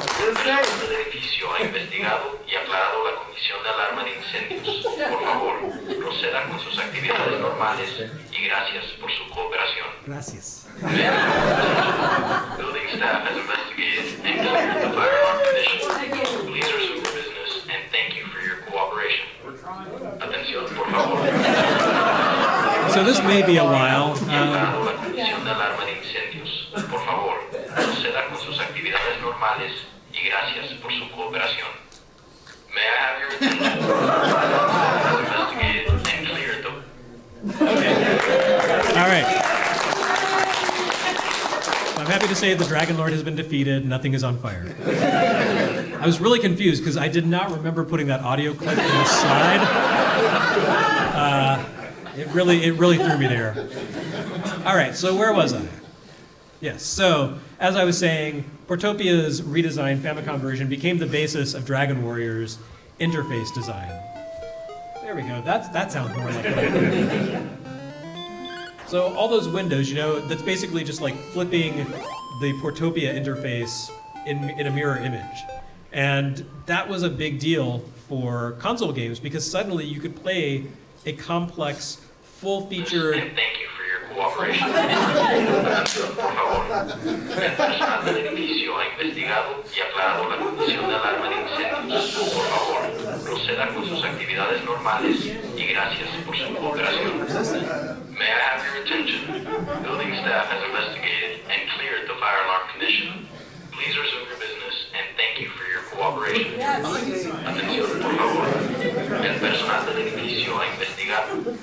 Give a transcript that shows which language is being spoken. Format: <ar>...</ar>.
<es>El edificio ha investigado y aclarado la condición de alarma de incendios. Por favor, proceda con sus actividades normales y gracias por su cooperación. Gracias.</es> <en>Building staff has investigated and cleared the fire alarm condition. Please resume your business and thank you for your cooperation.</en> <es>Atención, por favor.</es> <en>So this may be a while.</en> <es>Aclarado la condición de alarma de incendios. Por favor, proceda con sus actividades normales y gracias por su cooperación.</es> <en>May I have your attention? Has investigated and cleared the... Okay. All right. I'm happy to say the Dragon Lord has been defeated. Nothing is on fire. I was really confused because I did not remember putting that audio clip in the slide. It really threw me there. All right, so where was I? Yes, so as I was saying, Portopia's redesigned Famicom version became the basis of Dragon Warrior's interface design. There we go, that sounds more like it. So all those windows, that's basically just like flipping the Portopia interface in a mirror image. And that was a big deal for console games because suddenly you could play a complex, full-featured... And thank you for your cooperation.</en> <es>Atención, por favor. El personal del edificio ha investigado y aclarado la condición de alarma de incendios. Por favor, proceda con sus actividades normales y gracias por su cooperación.</es> <en>May I have your attention? Building staff has investigated and cleared the fire alarm condition. Please resume your business and thank you for your cooperation.</en> <es>Atención, por favor. El personal del edificio ha investigado.</es>